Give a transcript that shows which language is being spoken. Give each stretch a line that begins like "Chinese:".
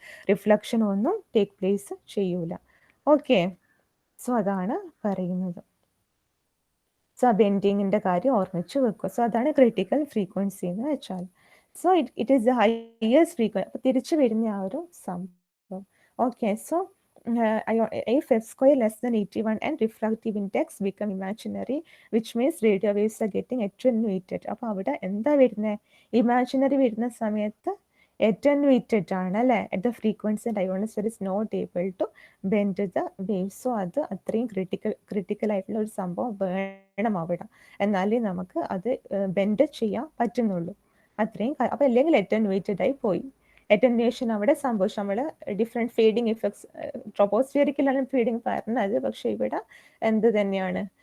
Malayalam: റിഫ്ലക്ഷനും ഒന്നും take place ചെയ്യൂല. Okay, so അതാണ് പറയുന്നത്. സോ ആ ബെൻഡിങ്ങിൻ്റെ കാര്യം ഓർമ്മിച്ച് വെക്കുക. സോ അതാണ് ക്രിട്ടിക്കൽ ഫ്രീക്വൻസി എന്ന് വെച്ചാൽ.
English: So it is the highest frequency.
Malayalam: അപ്പോൾ തിരിച്ചു വരുന്ന ആ ഒരു സംഭവം.
English: Okay, so if f square less than 81 and refractive index become imaginary, which means radio waves are getting attenuated.
Malayalam: അപ്പോൾ അവിടെ എന്താ വരുന്നത്? ഇമാജിനറി വരുന്ന സമയത്ത് attenuated ആണ് അല്ലേ.
English: at the frequency and ionosphere is not able to bend the waves.
Malayalam: So അത് അത്രയും ക്രിട്ടിക്കൽ ആയിട്ടുള്ള ഒരു സംഭവം വേണം അവിടെ, എന്നാലേ നമുക്ക് അത് ബെൻഡ് ചെയ്യാൻ പറ്റുന്നുള്ളൂ. അത്രയും. അപ്പോൾ അല്ലെങ്കിൽ അറ്റൻവേറ്റഡ് ആയി പോയി. അറ്റൻവേഷൻ അവിടെ സംഭവിച്ചു. നമ്മൾ ഡിഫറെൻറ്റ് ഫീഡിങ് ഇഫക്ട്സ് ട്രോപ്പോസ്ഫിയറിക്കലാണ് ഫീഡിങ് പറഞ്ഞത്, പക്ഷെ ഇവിടെ എന്ത് തന്നെയാണ്?